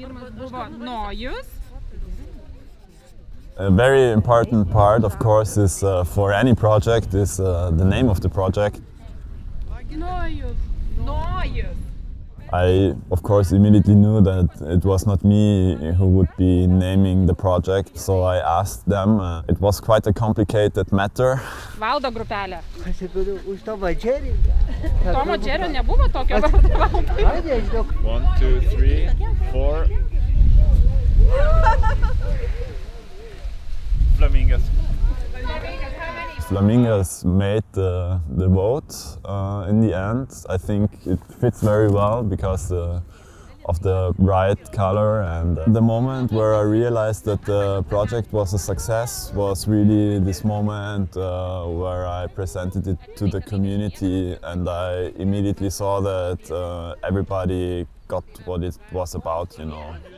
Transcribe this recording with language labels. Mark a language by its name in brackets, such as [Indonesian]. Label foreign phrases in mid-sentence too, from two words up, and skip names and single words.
[English] A very important part, of course, is for any project is the name of the project. I, of course, immediately knew that it was not me who would be naming the project, so I asked them. It was quite a complicated matter. [Lithuanian] Valdo grupelė. Už to Madžerio. To Madžerio nebuvo tokio vardo. 1, 2, 3, 4. Flamingas. [English] Flamingas made the vote in the end. I think it fits very well because of the bright color, and the moment where I realized that the project was a success was really this moment where I presented it to the community, and I immediately saw that everybody got what it was about, you know.